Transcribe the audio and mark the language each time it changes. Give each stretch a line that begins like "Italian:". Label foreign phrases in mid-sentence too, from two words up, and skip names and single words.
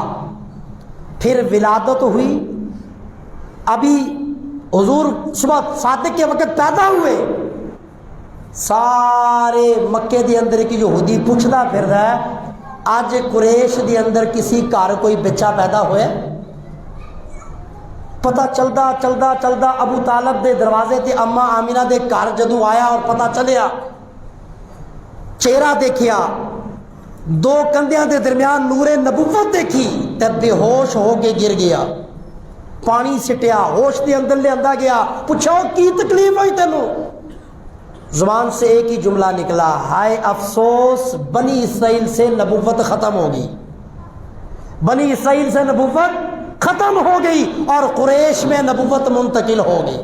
Urdu: پھر ولادت ہوئی، ابھی حضور صبح صادق کے وقت پیدا ہوئے، سارے مکے دے اندر کی جو یہودی پوچھتا پھر رہا ہے آج قریش دے اندر کسی گھر کوئی بچہ پیدا ہوئے؟
Punjabi: پتہ چلدا چلدا چلدا ابو طالب دے دروازے تے اما آمینہ دے گھر جدو آیا اور پتہ چلیا، چہرہ دیکھیا، دو کندھیاں دے درمیان نور نبوت دیکھی تے بے ہوش ہو کے گر گیا، پانی سٹیا، ہوش دے اندر لے اندہ گیا، پوچھو کی تکلیف ہوئی تینوں؟
Urdu: زبان سے ایک ہی جملہ نکلا، ہائے افسوس بنی اسرائیل سے نبوت ختم ہو گئی، بنی اسرائیل سے نبوت ختم ہو گئی اور قریش میں نبوت منتقل ہو گئی۔